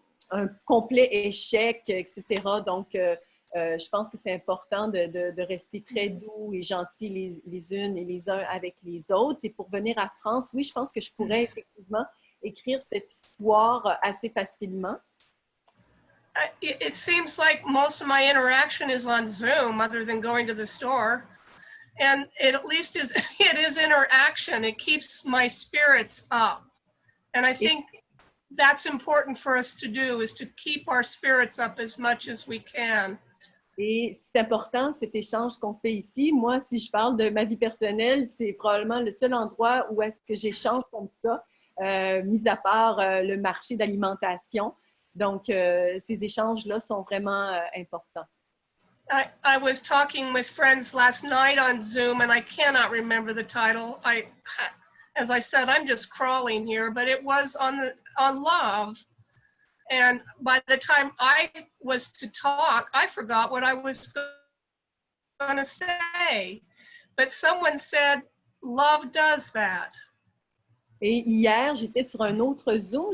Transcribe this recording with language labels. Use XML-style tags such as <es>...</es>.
<fr>un complet échec, etc. Donc, je pense que c'est important de rester très doux et gentils les unes et les uns avec les autres. Et pour venir à France, oui, je pense que je pourrais effectivement écrire cette histoire assez facilement.</fr> <en>It seems like most of my interaction is on Zoom other than going to the store. And it at least it is interaction. It keeps my spirits up. And I think that's important for us to do, is to keep our spirits up as much as we can.</en> <fr>Et c'est important, cet échange qu'on fait ici. Moi, si je parle de ma vie personnelle, c'est probablement le seul endroit où est-ce que j'échange comme ça, mis à part le marché d'alimentation. Donc, ces échanges-là sont vraiment importants.</fr> <en>I was talking with friends last night on Zoom, and I cannot remember the title. As I said, I'm just crawling here, but it was on love. And by the time I was to talk, I forgot what I was going to say. But someone said, love does that.</en> <fr>Et hier, j'étais sur un autre Zoom.</fr>